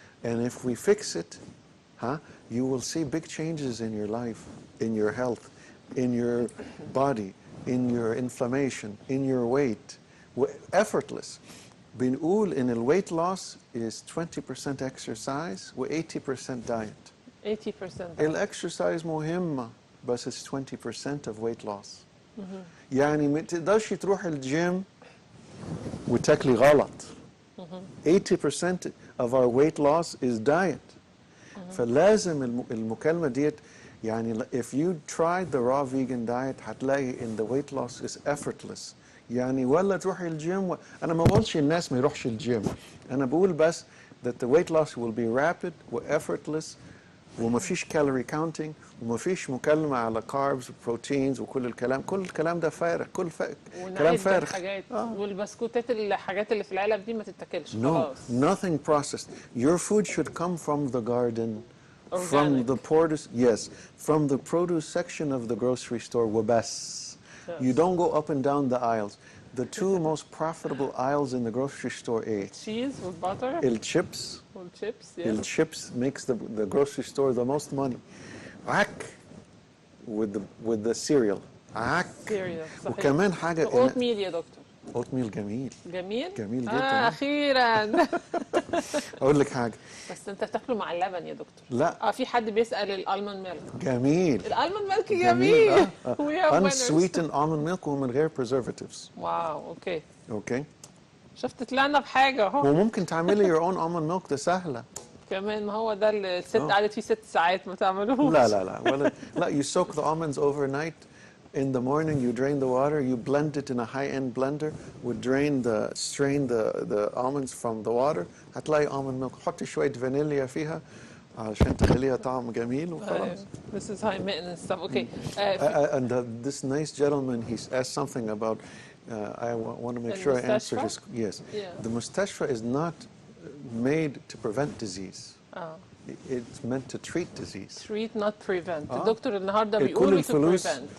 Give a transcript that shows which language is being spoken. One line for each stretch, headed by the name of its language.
English: And if we fix it, you will see big changes in your life, in your health, in your body, in your inflammation, in your weight. effortless.
Arabic: بنقول إن ال
English: weight loss is 20% exercise و 80% diet. 80%. الexercise
Arabic: مهمة بس
English: it's 20% of weight loss.
Arabic: يعني ما تقدرش تروح الجيم وتاكلي غلط.
English: 80% of our weight loss is diet.
Arabic: فلازم المكالمة ديت يعني
English: if you tried the raw vegan diet
Arabic: هتلاقي
English: in the weight loss is effortless.
Arabic: يعني ولا تروحي الجيم أنا ما بقولش الناس ما يروحش الجيم. أنا بقول بس
English: that the weight loss will be rapid
Arabic: و effortless وما فيش calorie counting وما فيش مكالمة على carbs وبروتينز وكل الكلام ده فارغ كلام فارغ. الحاجات والبسكوتات الحاجات اللي في العلب دي ما تتاكلش خلاص.
English: Nothing processed. Your food should come from the garden. Organic. From the produce, yes, from the produce section of the grocery store
Arabic: وبس.
English: Yes. You don't go up and down the aisles. The two most profitable aisles in the grocery store are cheese with butter. Chips. Chips, yes. Chips makes the grocery store the most money.
Arabic: عك
English: with the cereal.
Arabic: عك. cereal صحيح. وكمان حاجة
English: oat meal
Arabic: يا دكتور. اوت ميل جميل جميل جدا. اخيرا. اقول لك حاجه بس انت بتاكله مع اللبن يا دكتور. لا في حد بيسال الالموند ميلك جميل. الالموند ميلك جميل.
English: unsweetened almond milk
Arabic: ومن غير
English: preservatives.
Arabic: واو اوكي شفت طلعنا بحاجه اهو. وممكن تعملي
English: your own almond milk
Arabic: ده سهله كمان ما هو ده اللي الست قعدت فيه 6 ساعات ما تعملوش.
English: لا you soak the almonds overnight. In the morning, you drain the water, you blend it in a high-end blender, strain the almonds from the water.
Arabic: هتلاقي
English: almond milk.
Arabic: حطي شوية فانيليا فيها عشان تخليها طعم جميل وخلاص.
English: This is high maintenance stuff. Okay. And this nice gentleman, he asked something about. I want to make sure I answer his. Yes. Yeah. The mustashfa is not made to prevent disease. It's meant to treat disease. Treat, not prevent.
Arabic: الدكتور النهارده بيقول
English: to prevent.